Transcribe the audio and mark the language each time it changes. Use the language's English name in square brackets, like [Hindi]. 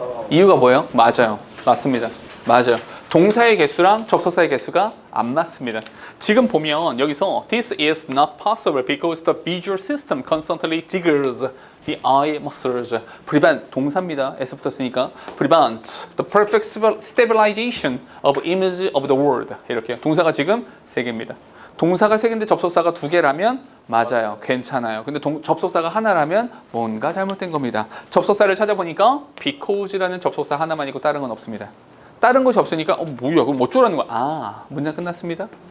[Korean] 이유가 뭐예요? 맞아요. 맞습니다. 맞아요. 동사의 개수랑 접속사의 개수가 안 맞습니다. 지금 보면 여기서 [English] This is not possible because the visual system constantly triggers the eye muscles. [Korean] Prevent 동사입니다. [English] S [Korean] 붙었으니까 [English] prevent the perfect stabilization of image of the world. [Korean] 이렇게요. 동사가 지금 3개입니다. 동사가 3개인데 접속사가 2개라면 맞아요. 괜찮아요. 근데 접속사가 하나라면 뭔가 잘못된 겁니다. 접속사를 찾아보니까 because라는 접속사 하나만 있고 다른 건 없습니다. 다른 것이 없으니까 뭐야 그럼 어쩌라는 거야. 문장 끝났습니다.